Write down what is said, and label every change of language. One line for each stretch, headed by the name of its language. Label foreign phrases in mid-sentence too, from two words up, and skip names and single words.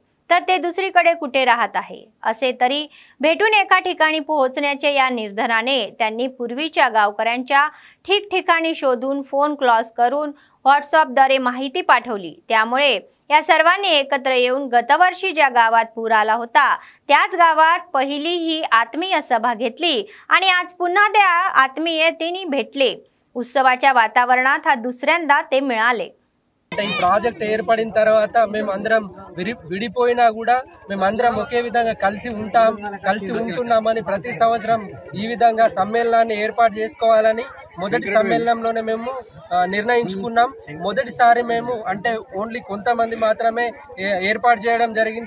Marathi: तर ते दुसरीकडे कुठे राहत आहे. असे तरी भेटून एका ठिकाणी पोहोचण्याच्या या निर्धाराने त्यांनी पूर्वीच्या गावकऱ्यांच्या ठिकठिकाणी शोधून फोन कॉल्स करून व्हॉट्सअपद्वारे माहिती पाठवली. त्यामुळे या सर्वांनी एकत्र येऊन गतवर्षी ज्या गावात पूर आला होता त्याच गावात पहिली ही आत्मीय सभा घेतली आणि आज पुन्हा त्या आत्मीयतेने भेटले. उत्सवाच्या वातावरणात हा दुसऱ्यांदा ते मिळाले.
Telugu: ఈ ప్రాజెక్ట్ ఏర్పడిన తర్వాత మేమందరం విడిపోయినా కూడా మేమందరం ఒకే విధంగా కలిసి ఉంటున్నామని ప్రతి సంవత్సరం ఈ విధంగా సమ్మేళనాన్ని ఏర్పాటు చేసుకోవాలని మొదటి సమ్మేళనంలోనే మేము నిర్ణయించుకున్నాం. మొదటిసారి మేము అంటే ఓన్లీ కొంతమంది మాత్రమే ఏర్పాటు చేయడం జరిగింది.